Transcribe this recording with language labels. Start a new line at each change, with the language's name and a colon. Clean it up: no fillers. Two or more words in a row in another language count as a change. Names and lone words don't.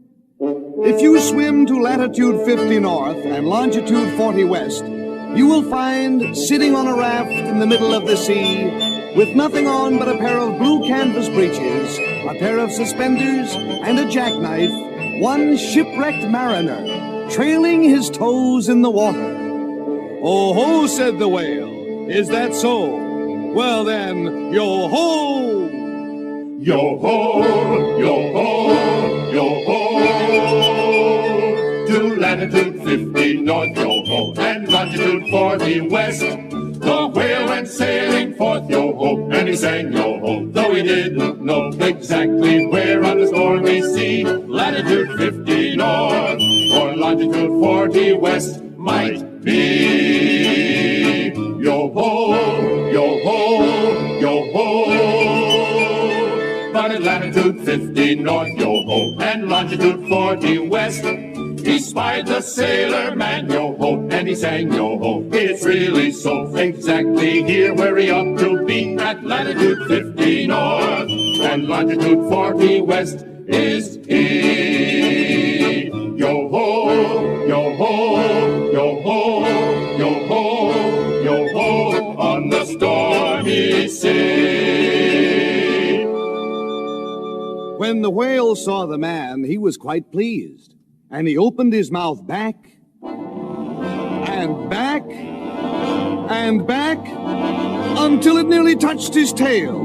English: If you swim to latitude 50 north and longitude 40 west, you will find, sitting on a raft in the middle of the sea, with nothing on but a pair of blue canvas breeches, a pair of suspenders, and a jackknife, one shipwrecked mariner, trailing his toes in the water. "Oh-ho," said the whale. "Is that so? Well then, yo-ho!" Yo-ho, yo-ho, yo-ho. To latitude 50 north, yo-ho, and longitude 40 west. The whale went sailing forth, yo-ho, and he sang yo-ho, though he didn't know exactly where on the stormy sea latitude 50 north or longitude 40 west might be. Yo-ho, yo-ho, yo-ho. But at latitude 50 north, yo-ho, and longitude 40 west, he spied the sailor man, yo-ho, and he sang yo-ho. It's really so exactly here where he ought to be. At latitude 50 north and longitude 40 west is he. Yo-ho, yo-ho, yo-ho, yo-ho, yo-ho, on the stormy sea. When the whale saw the man, he was quite pleased. And he opened his mouth back, and back, and back, until it nearly touched his tail.